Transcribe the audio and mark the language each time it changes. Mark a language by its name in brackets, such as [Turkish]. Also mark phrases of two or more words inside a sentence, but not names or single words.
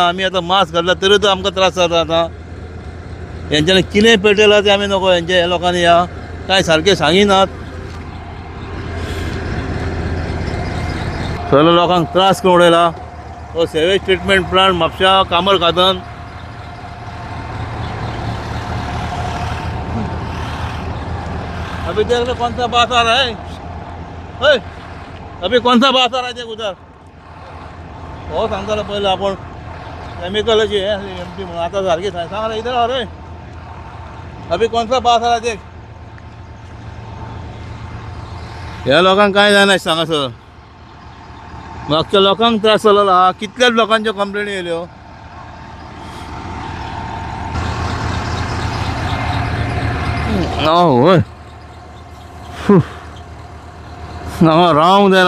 [Konkani] आमी आतां मास्क घातला तरी तो आमकां त्रास जाता. आतां हेंच्यांनी कितें पेटयलां तें आमी नको. हेंचे लोकांनी ह्या कांय सारकें सांगिनात. सगळ्या लोकांक त्रास करून उडयला हो [English] sewage treatment plant [Konkani] म्हापशा कामर खातन. [Hindi] अभी देख लो कौन सा बात आ रहा है. अभी कौन सा बात आ रहा है देख उधर. [Konkani] हो सांगतालो पयलीं आपण केमिकलाची एम्प्टी म्हणून. आतां सारकी सांग रे [Hindi] इधर आ रे. अभी कौन सा बात आ रहा है देख. [Konkani] ह्या लोकांक कांय जायना सांगासर. मागच्या लोकांक त्रास जाल्लो आहा. कितल्याच लोकांच्यो कंप्लेनी येयल्यो. होय हांगा रावंक जायना.